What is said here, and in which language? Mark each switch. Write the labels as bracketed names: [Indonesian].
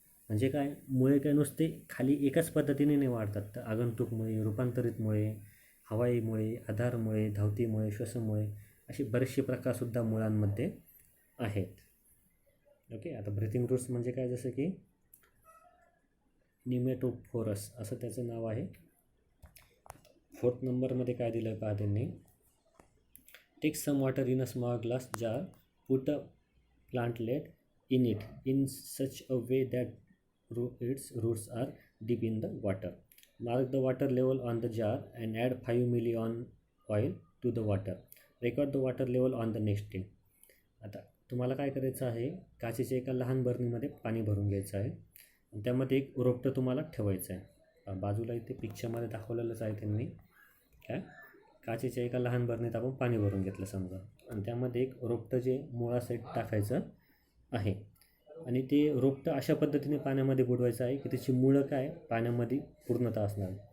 [Marathi] म्हणजे काय, मुळे काय नुसते खाली एकाच पद्धतीने नाही वाढतात, तर आगंतुकमुळे, रूपांतरितमुळे, हवाईमुळे, आधारमुळे, धावतीमुळे, श्वसनमुळे असे बरेचसे प्रकारसुद्धा मुळांमध्ये आहेत. ओके, आता ब्रीथिंग रूट्स म्हणजे काय, जसं की न्यूमेटोफोरस असं त्याचं नाव आहे. 4th नंबरमध्ये काय दिलं आहे पहा त्यांनी, [English] Take some water in a small glass jar, put a plantlet in it in such a way that its roots are deep in the water. Mark the water level on the jar and add 5 million oil to the water. Record the water level on the next day. [Marathi] आता तुम्हाला काय करायचं आहे, काचेच्या एका लहान बरणीमध्ये पाणी भरून घ्यायचं आहे आणि त्यामध्ये एक रोपटं तुम्हाला ठेवायचं आहे. बाजूला इथे पिक्चरमध्ये दाखवलेलंच आहे त्यांनी. काय, काचेच्या एका लहान बरणीत आपण पाणी भरून घेतलं समजा आणि त्यामध्ये एक रोपटं जे मुळासहित टाकायचं आहे आणि ते रोपटं अशा पद्धतीने पाण्यामध्ये बुडवायचं आहे की त्याची मुळं काय पाण्यामध्ये पूर्णतः असणार.